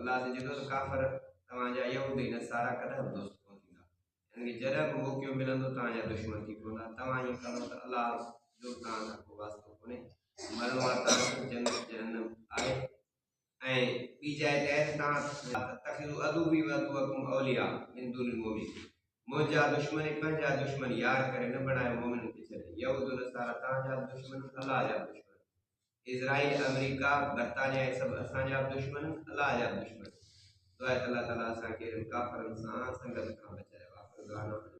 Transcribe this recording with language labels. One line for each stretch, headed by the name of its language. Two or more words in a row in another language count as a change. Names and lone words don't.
Sindhi: अल्लाह से चवंदो त काफ़िर तव्हांजा यहूदी नसारा कॾहिं बि दोस्त कोन थींदा, यानी कि जॾहिं बि मौक़ो मिलंदो तव्हांजा दुश्मन थी पवंदा। तव्हां ईअं कंदो त अल्लाह जो तव्हां सां को वास्तो कोन्हे। मरणो आहे तव्हांखे, जन्नत जहन्नम आहे। ऐं ॿी जाइ ते आहे तव्हां
Arabic: تتخذوا عدوي و عدوكم أولياء من دون المؤمنين,
Sindhi: मुंहिंजा दुश्मन पंहिंजा दुश्मन यार करे न बणायो मोमिननि खे छॾे। यहूद नसारा तव्हांजा दुश्मन, अल्लाह जा दुश्मन। इज़राइल अमेरिका बरतानिया हे सभु असांजा दुश्मन, अल्लाह जा दुश्मन। दुआ अल्लाह ताला असांखे काफ़िरनि सां संगत खां बचाए।